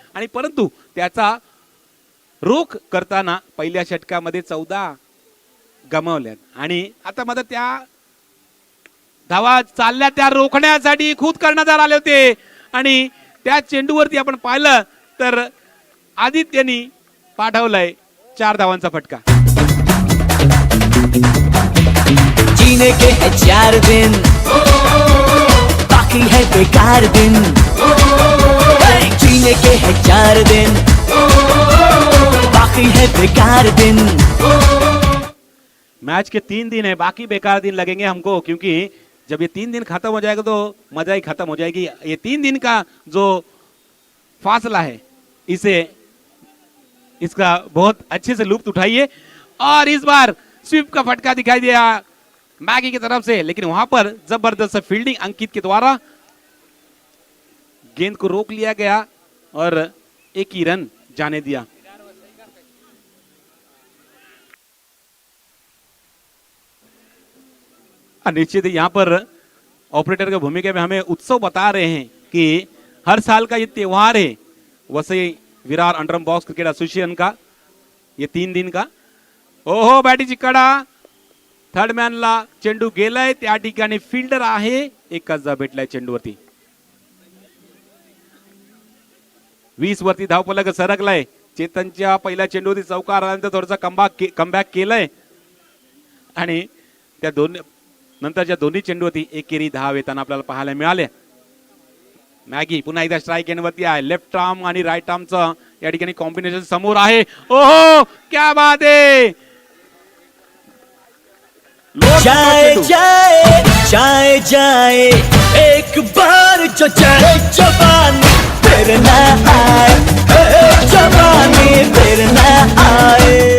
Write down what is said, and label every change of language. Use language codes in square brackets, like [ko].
[mr] आणि परंतु त्याचा रोख करताना पहिल्या षटकामध्ये 14 गमावल्यात आणि आता मात्र त्या धावा चालल्या त्या रोखण्यासाठी खुद कर्णधार आले होते आणि त्या चेंडूवरती आपण पाहिलं तर आदित्यनी पाठवलाय 4 धावांचा फटका. [hi] जीने के है 4 दिन, बाकी है बेकार दिन. जीने के है 4 दिन, बाकी है बेकार दिन. मैच के 3 दिन है, बाकी बेकार दिन लगेंगे हमको, क्योंकि जब ये 3 दिन खत्म हो जाएगा तो मजा ही खत्म हो जाएगी. ये 3 दिन का जो फासला है इसका बहुत अच्छे से लुत्फ उठाइए. और इस बार स्वीप का फटका दिखाई दिया मैगी की तरफ से, लेकिन वहां पर जबरदस्त फील्डिंग अंकित के द्वारा. गेंद को रोक लिया गया और एक ही रन जाने दिया। निश्चित यहाँ पर ऑपरेटर की भूमिका में हमें उत्सव बता रहे हैं कि हर साल का ये त्योहार है Vasai Virar अंडरम box cricket association का, ये 3 दिन का। [mr] ओहो बॅटीची कडा, थर्ड मॅनला चेंडू गेलाय, त्या ठिकाणी फिल्डर आहे, एकच जा भेटलाय चेंडूवरती। 20 वरती धावफलक सरकलाय। चेतनच्या पहिल्या चेंडूवरती चौकार आल्यानंतर थोडासा कमबॅक केलाय आणि त्या दोन नंतरच्या दोन्ही चेंडूवरती एकेरी धाव येताना आपल्याला पाहायला मिळाले। मॅगी पुन्हा एकदा स्ट्राइक एंडवरती आहे। लेफ्ट आर्म आणि राईट आर्मचं या ठिकाणी कॉम्बिनेशन समोर आहे। ओहो [hi] क्या बात [mr] आहे। [hi] जाए जाए जाए जाए एक बार जो चाहे जवानी फिर ना आए, जवानी फिर ना आए।